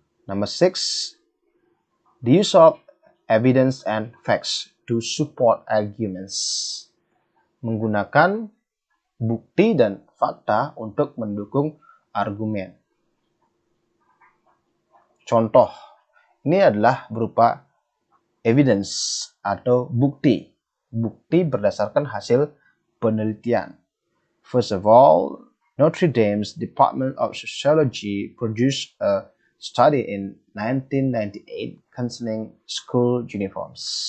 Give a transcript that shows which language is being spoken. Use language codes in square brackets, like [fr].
[en] Number 6, the use of evidence and facts to support arguments. [id] Menggunakan bukti dan fakta untuk mendukung argumen. Contoh, ini adalah berupa evidence atau bukti. Bukti berdasarkan hasil penelitian. [en] First of all, Notre Dame's Department of Sociology produced a study in 1998 concerning school uniforms.